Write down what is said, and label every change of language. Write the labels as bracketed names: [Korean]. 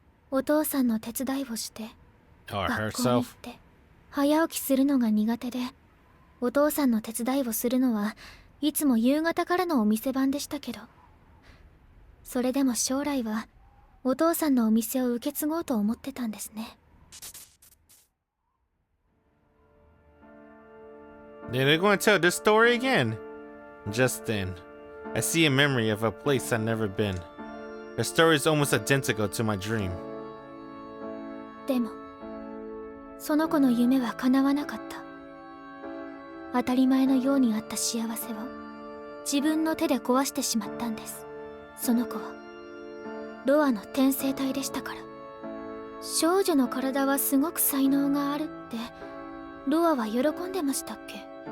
[Japanese] お父さんの手伝いをして、学校に行って早起きするのが苦手で、お父さんの手伝いをするのはいつも夕方からのお店番でしたけど、それでも将来はお父さんのお店を受け継ごうと思ってたんですね。 [English] They're going to tell this story again. Just then, I see a memory of a place I've never been. The story is almost identical to my dream. [Japanese] でも、その子の夢は叶わなかった。当たり前のようにあった幸せを自分の手で壊してしまったんです。その子はロアの転生体でしたから。少女の体はすごく才能があるってロアは喜んでましたっけ。